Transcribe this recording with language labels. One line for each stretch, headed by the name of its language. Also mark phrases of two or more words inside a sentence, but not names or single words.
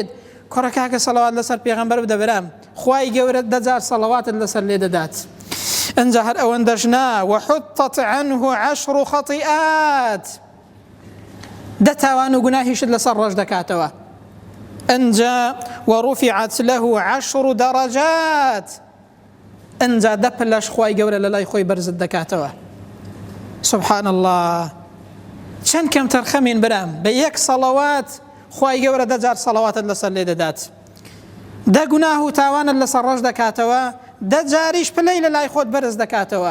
Central Kurdish: کوڕە کاکە سەڵەوات لەسەر پێغەمبەر بدە برام، خوای گەورە 1000 سەڵەواتت لەسەر لێ دەدات. ئەنجا هەر ئەوەندەش نا
Arabic: وحطت عنه 10 خطيئات،
Central Kurdish: 10 تاوان و گوناهیشت لەسەر ڕەش دەکاتەوە.
Arabic: ئەنجا ورفعت له 10 درجات،
Central Kurdish: ئەنجا 10 پلەش خوای گەورە لە لای خۆی بەرزت دەکاتەوە.
Arabic: سبحان الله،
Central Kurdish: چەند کەم تەرخەمین برام، بە 1 سەڵەوات خوای گەورە 1000 سەڵەواتت لەسەر لێ دەدات. 10 گوناه و تاوانت لەسەر ڕەش دەکاتەوە، 10 جاریش پلەی لە لای خۆت بەرز دەکاتەوە.